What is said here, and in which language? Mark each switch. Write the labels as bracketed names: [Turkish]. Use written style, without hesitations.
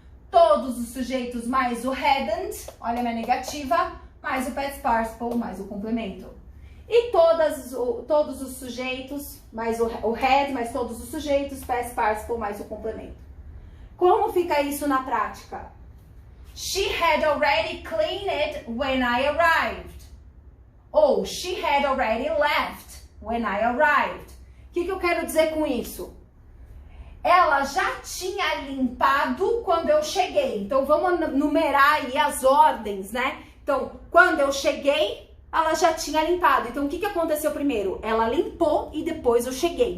[Portuguese] Todos os sujeitos mais o hadn't, olha a minha negativa, mais o past participle, mais o complemento. E todos os sujeitos, mais o had, mais todos os sujeitos, past participle, mais o complemento. Como fica isso na prática? [English] She had already cleaned it when I arrived. [Portuguese] Ou [English] she had already left when I arrived. [Portuguese] O que eu quero dizer com isso? Ela já tinha limpado quando eu cheguei. Então, vamos numerar aí as ordens, né? Então, quando eu cheguei, ela já tinha limpado. Então, o que aconteceu primeiro? Ela limpou e depois eu cheguei.